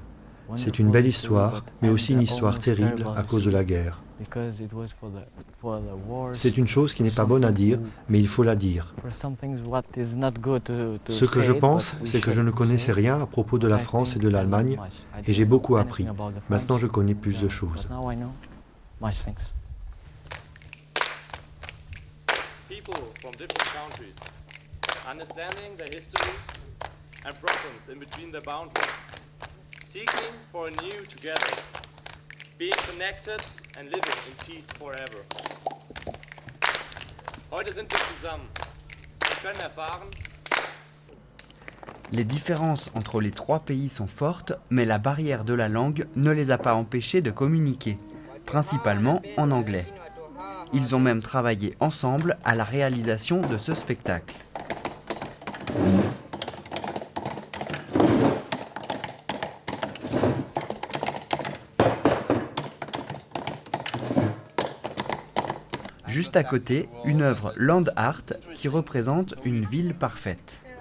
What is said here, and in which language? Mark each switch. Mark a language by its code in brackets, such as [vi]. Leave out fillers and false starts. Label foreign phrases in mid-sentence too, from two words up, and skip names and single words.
[fr] C'est une belle histoire, mais aussi une histoire terrible à cause de la guerre. C'est une chose qui n'est pas bonne à dire, mais il faut la dire. Ce que je pense, c'est que je ne connaissais rien à propos de la France et de l'Allemagne, et j'ai beaucoup appris. Maintenant, je connais plus de choses. [en] Understanding the history and problems in between the boundaries, seeking for a new together, being connected and living in peace forever. [de] Heute sind wir zusammen und können erfahren. [fr] Les différences entre les trois pays sont fortes, mais la barrière de la langue ne les a pas empêchés de communiquer, principalement en anglais. Ils ont même travaillé ensemble à la réalisation de ce spectacle. Juste à côté, une œuvre [en] land art [fr] qui représente une ville parfaite.